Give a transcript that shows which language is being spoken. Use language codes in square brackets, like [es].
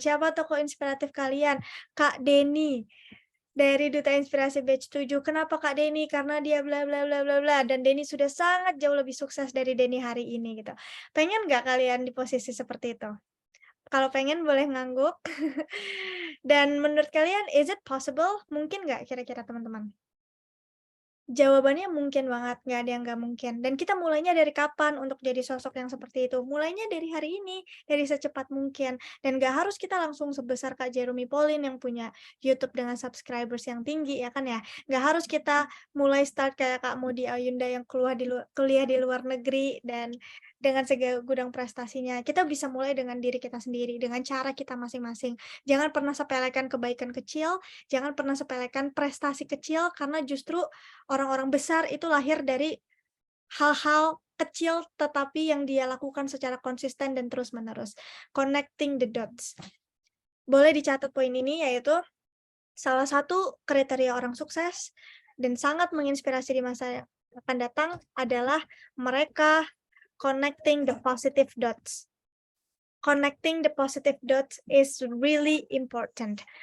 [id] Siapa tokoh inspiratif kalian? Kak Denny. Dari Duta Inspirasi Batch 7. Kenapa Kak Denny? Karena dia bla bla bla bla bla. Dan Denny sudah sangat jauh lebih sukses dari Denny hari ini gitu. Pengen nggak kalian di posisi seperti itu? Kalau pengen boleh ngangguk. Dan menurut kalian, [en] is it possible? [id] Mungkin nggak kira-kira teman-teman? Jawabannya mungkin banget, nggak ada yang nggak mungkin. Dan kita mulainya dari kapan untuk jadi sosok yang seperti itu? Mulainya dari hari ini, dari secepat mungkin. Dan nggak harus kita langsung sebesar Kak Jeremy Pauline yang punya YouTube dengan subscribers yang tinggi, ya kan ya? Nggak harus kita mulai start kayak Kak Maudy Ayunda yang kuliah di luar negeri dan dengan segala gudang prestasinya. Kita bisa mulai dengan diri kita sendiri, dengan cara kita masing-masing. Jangan pernah sepelekan kebaikan kecil, jangan pernah sepelekan prestasi kecil, karena justru orang-orang besar itu lahir dari hal-hal kecil tetapi yang dia lakukan secara konsisten dan terus-menerus. [en] Connecting the dots. [id] Boleh dicatat poin ini, yaitu salah satu kriteria orang sukses dan sangat menginspirasi di masa yang akan datang adalah mereka [en] connecting the positive dots. Connecting the positive dots is really important.